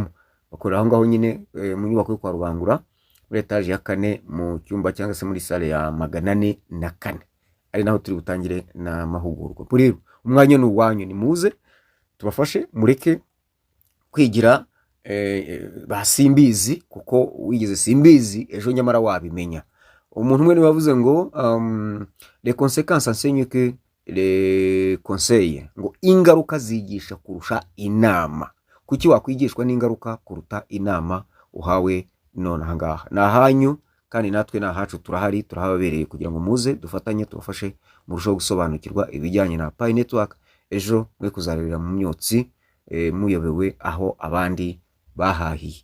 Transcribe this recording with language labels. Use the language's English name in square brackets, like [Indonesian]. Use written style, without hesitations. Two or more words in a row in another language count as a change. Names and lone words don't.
[Kinyarwanda] Bakorera aho ngaho nyine mu nyubako yo kwa Rubangura muri etage ya 4 mu cyumba cyangwa se muri salle ya 404, ari naho turi butangire na mahugurwa. Rero umwanya ni uwanyu, ni muze tubafashe, mureke kwigira basimbizi, kuko wigeze simbizi ejo nyamara wabimenya. Umuntu umwe wavuze ngo [French] les conséquences enseignent que les conseils, [Kinyarwanda] ngo ingaruka zigisha kurusha inama. Kuki wakwigishwa n'ingaruka kuruta inama uhawe none ahangaha? Nahanyu kandi natwe nahacu turahari, turahabereye kugira ngo muze dufatanye tubafashe murushaho gusobanukirwa ibijyanye na Pi Network. Ejo mwe kuzarira mu myotsi muyobewe aho abandi bahahiye.